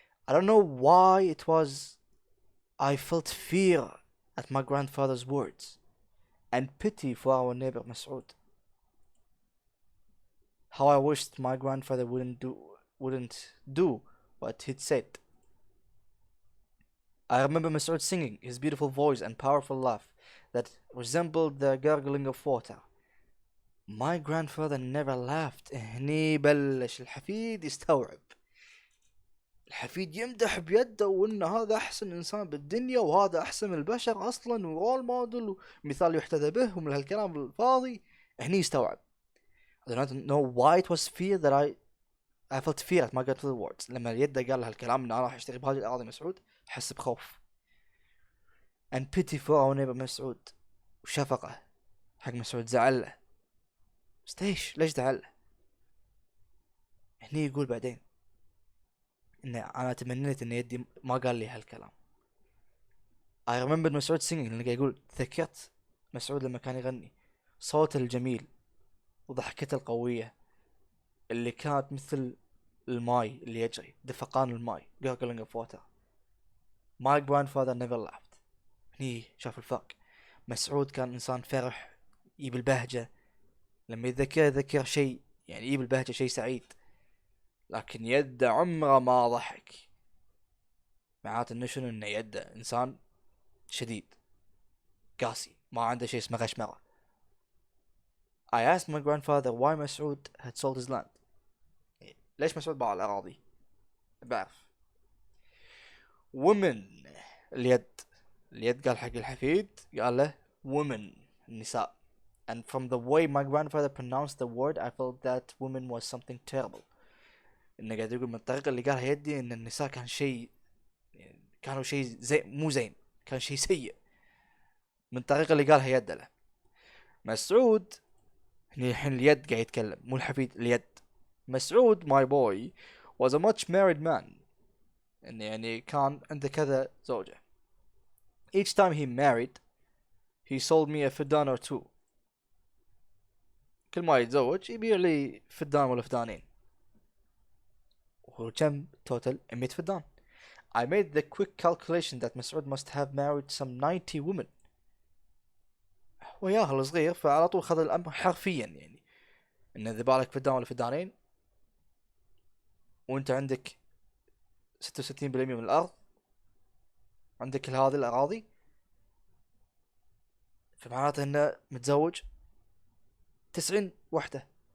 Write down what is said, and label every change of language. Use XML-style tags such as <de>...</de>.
<en>I don't know why it was I felt fear at my grandfather's words and pity for our neighbor Mas'ud. How I wished my grandfather wouldn't do what he'd said. I remember Mas'ud singing, his beautiful voice and powerful laugh that resembled the gurgling of water. My grandfather never laughed.</en> <ar>هني بلش الحفيد يستوعب. الحفيد يمدح بيده وإن هذا أحسن إنسان بالدنيا وهذا أحسن من البشر أصلا ورول موديل ومثال يحتذى به ومن هالكلام الفاضي. هني يستوعب.</ar> <en>I don't know why it was fear that I felt fear at my grandfather's words.</en> <ar>لما يده قال هالكلام إن أنا راح أشتري بهذه الأراضي مسعود حس بخوف.</ar> <en>And pity for our neighbor مسعود.</en> <ar>وشفقة حق مسعود، زعله. بس ليش زعله؟ هني يقول بعدين إن أنا تمنيت إن يدي ما قال لي هالكلام.</ar> <en>I remembered مسعود singing،</en> <ar>اللي يقول ذكرت مسعود لما كان يغني، صوته الجميل وضحكته القوية اللي كانت مثل الماي اللي يجري، دفقان الماي</ar> <en>gurgling of water. My grandfather never laughed.</en> <ar>هني شاف الفرق. مسعود كان إنسان فرح، يجيب البهجة لما يذكر شيء، يعني يجيب البهجة شيء سعيد، لكن يده عمره ما ضحك. معناته انه شنو؟ انه يده انسان شديد قاسي، ما عنده شيء اسمه غشمرة.</ar> <en>I asked my grandfather why مسعود had sold his land.</en> <ar>ليش مسعود باع الأراضي؟ بعرف. women اليد قال حق الحفيد، قال له women النساء.</ar> <en>and from the way my grandfather pronounced the word I felt that woman was something terrible.</en> <ar>انه قاعد يقول من الطريقة اللي قالها يدي ان النساء كان شيء، كانوا شيء زي مو زين، كان شيء سيء من الطريقة اللي قالها يد له. مسعود هني الحين اليد قاعد يتكلم مو الحفيد، اليد.</ar> <en>مسعود my boy was a much married man،</en> <ar>انه يعني كان عنده كذا زوجة.</ar> <en>Each time he married he sold me a فدان or two.</en> <ar>كل ما يتزوج يبيع لي فدان ولا فدانين. وكم توتل؟ 100 فدان.</ar> <en>I made the quick calculation that مسعود must have married some 90 women.</en> <ar>وياها الصغير فعلى طول خذ الأمر حرفيا، يعني إن إذا بالك فدان ولا فدانين وأنت عندك 66% من الأرض، عندك كل هذه الأراضي، فمعناته إنه متزوج 90 وحدة.</ar>